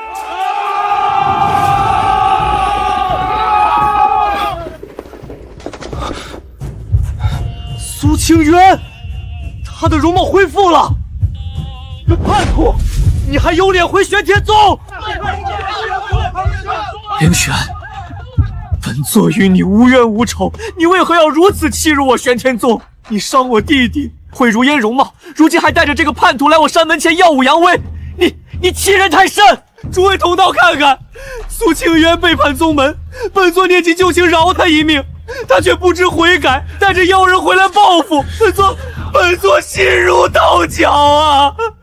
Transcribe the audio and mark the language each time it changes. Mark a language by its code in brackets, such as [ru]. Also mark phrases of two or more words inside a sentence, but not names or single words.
[zh] 蘇清淵，他的容貌恢復了。叛徒，你還有臉回玄天宗？凌玄，本座與你無冤無仇，你為何要如此欺辱我玄天宗？你傷我弟弟，毀如煙容貌，如今還帶着這個叛徒來我山門前耀武揚威，你欺人太甚！諸位同道看看，蘇清淵背叛宗門，本座念及舊情饒他一命，他卻不知悔改，帶着妖人回來報復，本座心如刀絞啊！